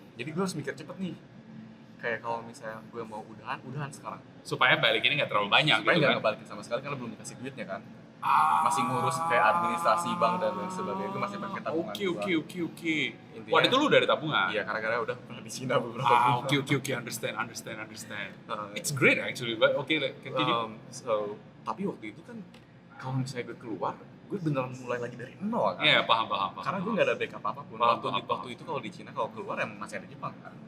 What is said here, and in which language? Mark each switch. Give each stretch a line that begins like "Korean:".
Indonesian: Jadi gue harus mikir cepet nih. Kayak kalau misalnya gue mau udahan sekarang. Supaya balik ini nggak terlalu banyak Supaya gitu nggak kan. ngebalikin sama sekali karena belum dikasih duitnya kan. Ah. Masih ngurus kayak administrasi bank dan lain sebagainya, itu masih pakai tabungan. Oke. Intinya- Waktu itu lu udah ada tabungan? Iya, karena udah pernah di Cina beberapa Oke,
English: understand. It's great actually, but okay, like, continue.
Indonesian: Tapi waktu itu kan kalau misalnya gue keluar, gue beneran mulai lagi dari nol kan. Iya, paham. Karena gue nggak ada backup apapun. Paham, Waktu paham. itu kalau di Cina kalau keluar emang masih ada Jepang kan.